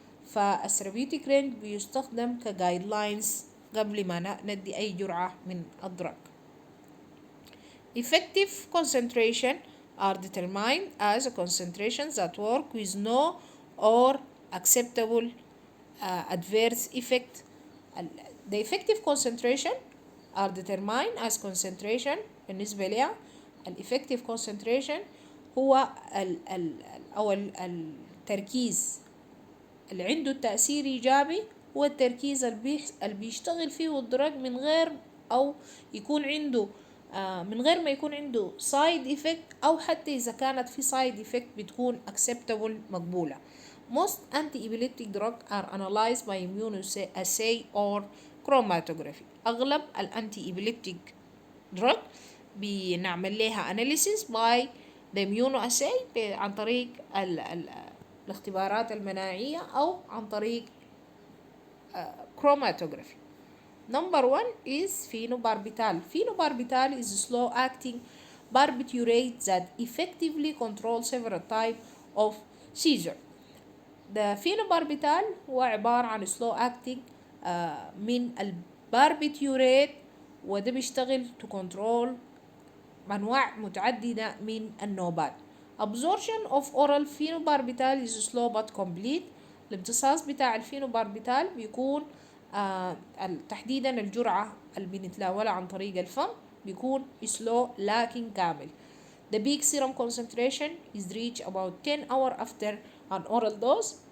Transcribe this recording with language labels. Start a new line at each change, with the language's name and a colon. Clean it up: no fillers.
Arabic: فالثيرابيوتيك رينج بيستخدم كجايدلاينز قبل ما ندي أي جرعة من الدرج.
English: Effective concentration are determined as a concentration that work with no or acceptable adverse effect. The effective concentration are determined as concentration
Arabic: بالنسبة لها effective concentration هو أو التركيز اللي عنده تأثير إيجابي، هو التركيز اللي بيشتغل فيه الدرج من غير أو يكون عنده من غير ما يكون عنده side effect، أو حتى إذا كانت في side effect بتكون acceptable مقبولة.
English: Most antiepileptic drugs are analyzed by immunoassay or chromatography.
Arabic: أغلب الانتي drug بنعمل لها
English: analysis by the immunoassay
Arabic: عن طريق الاختبارات المناعية أو عن طريق chromatography.
English: Number one is phenobarbital. Phenobarbital is a slow-acting barbiturate that effectively controls several types of seizure.
Arabic: The phenobarbital هو عبارة عن slow-acting من الباربيتيوريت، وده بيشتغل
English: to control
Arabic: أنواع متعددة من النوبات.
English: Absorption of oral phenobarbital is slow but complete.
Arabic: الامتصاص بتاع الفينوباربيتال بيكون تحديدا الجرعة اللي بنتناولها عن طريق الفم بيكون slow لكن كامل.
English: The peak serum concentration is reached about 10 hours after an oral dose.